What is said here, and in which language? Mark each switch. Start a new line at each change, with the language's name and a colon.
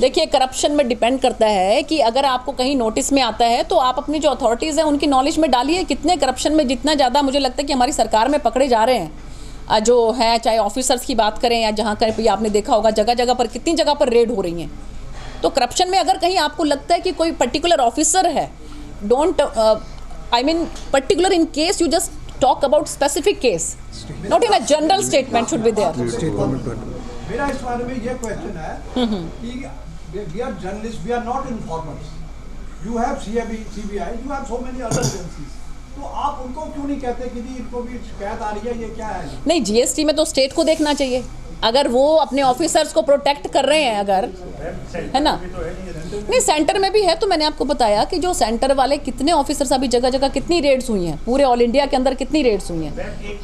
Hindi: देखिए, करप्शन में डिपेंड करता है कि अगर आपको कहीं नोटिस में आता है तो आप अपनी जो अथॉरिटीज़ हैं उनकी नॉलेज में डालिए। कितने करप्शन में जितना ज़्यादा मुझे लगता है कि हमारी सरकार में पकड़े जा रहे हैं जो है, चाहे ऑफिसर्स की बात करें या जहाँ कहीं आपने देखा होगा जगह जगह पर कितनी जगह पर रेड हो रही हैं। तो करप्शन में अगर कहीं आपको लगता है कि कोई पर्टिकुलर ऑफिसर है,
English: Don't I mean particular in case you just talk about specific case, not in a general statement should be there.
Hindi: मेरा इस बारे में ये क्वेश्चन है कि
English: we are journalists, we are not informers. You have CBI, you have so many other agencies.
Hindi: तो आप उनको क्यों नहीं कहते कि जी इनको भी शिकायत आ रही है, ये क्या है? नहीं, जीएसटी में तो स्टेट को देखना चाहिए। अगर वो अपने ऑफिसर्स को प्रोटेक्ट कर रहे हैं, अगर है ना, नहीं सेंटर में भी है। तो मैंने आपको बताया कि जो सेंटर वाले कितने ऑफिसर्स अभी जगह जगह कितनी रेड्स हुई हैं, पूरे ऑल इंडिया के अंदर कितनी रेड्स हुई हैं।